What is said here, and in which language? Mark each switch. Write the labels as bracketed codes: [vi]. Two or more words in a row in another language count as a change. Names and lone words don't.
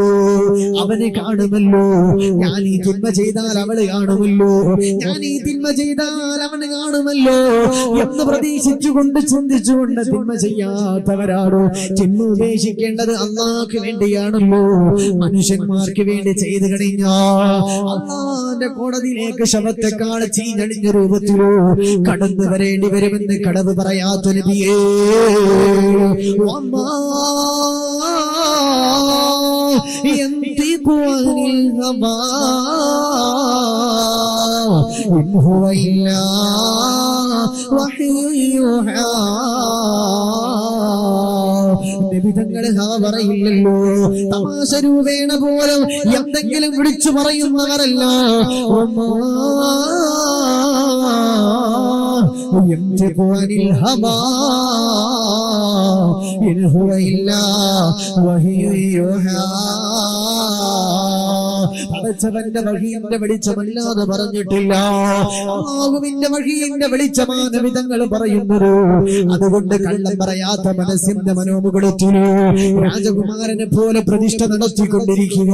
[ml] അവന് കാണുമല്ലോ, ഞാൻ ഈ തിന്മ ചെയ്താൽ അവള് കാണുമല്ലോ, ഞാൻ ഈ തിന്മ ചെയ്താൽ അവന് കാണുമല്ലോ എന്ന് പ്രതീക്ഷിച്ചുകൊണ്ട് ചിന്തിച്ചുകൊണ്ട് തിന്മ ചെയ്യാത്തവരാണോ? തിന്മ ഉപേക്ഷിക്കേണ്ടത് അള്ളാഹ്ക്ക് വേണ്ടിയാണല്ലോ. മനുഷ്യന്മാർക്ക് വേണ്ടി ചെയ്തു കഴിഞ്ഞാൽ അള്ളാന്റെ കോടതിയിലേക്ക് ശവത്തെക്കാൾ ചീഞ്ഞടിഞ്ഞ രൂപത്തിലോ കടന്നു വരേണ്ടി വരുമെന്ന് കടവ് പറയാത്ത നബിയേ, [ar] ينطق عن الهوى إن هو إلا وحي يوحى. [ml] നബിതങ്ങളെ പറയില്ലല്ലോ, തമാശ രൂപേണ പോലും എന്തെങ്കിലും വിളിച്ചു പറയുന്നവരല്ല. [ar] ينطق عن الهوى إن هو إلا وحي يوحى. [ml] പടച്ചവന്റെ വഴിയുടെ വെളിച്ചമല്ലാതെ പറഞ്ഞിട്ടില്ല. അല്ലാഹുവിന്റെ വഴിയുടെ വെളിച്ചമാണ് നബിതങ്ങൾ പറയുന്നത്. അതുകൊണ്ട് കള്ളം പറയാത്ത മനസ്സിന്റെ മനോമുഖത്തില് രാജകുമാരനെ പോലെ പ്രതിഷ്ഠ നടത്തിക്കൊണ്ടിരിക്കുക.